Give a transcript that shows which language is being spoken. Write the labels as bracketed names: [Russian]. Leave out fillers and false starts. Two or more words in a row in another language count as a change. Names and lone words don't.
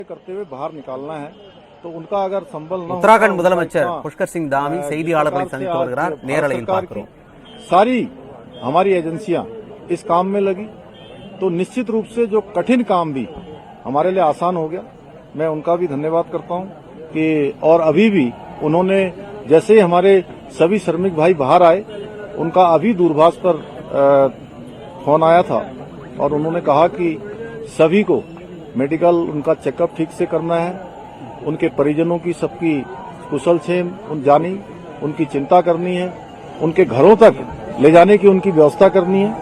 [Hindi] करते हुए बाहर निकालना है तो उनका अगर संबल न [Tamil] उत्तराखंड முதலமைச்சர் புஷ்கர் சிங் தாமி செய்தியாளர்களை சந்தித்து வருகிறார். நேரலையில் பார்க்கிறோம். [Hindi] सारी हमारी एजेंसियां इस काम में लगी तो निश्चित रूप से जो कठिन काम भी हमारे लिए आसान हो गया. मैं उनका भी धन्यवाद करता हूं कि और अभी भी उन्होंने जैसे ही हमारे सभी श्रमिक भाई बाहर आए उनका अभी दूरभाष पर फोन आया था और उन्होंने कहा कि सभी को मेडिकल उनका चेकअप ठीक से करना है, उनके परिजनों की सबकी कुशल क्षेम जानी, उनकी चिंता करनी है, उनके घरों तक ले जाने की उनकी व्यवस्था करनी है.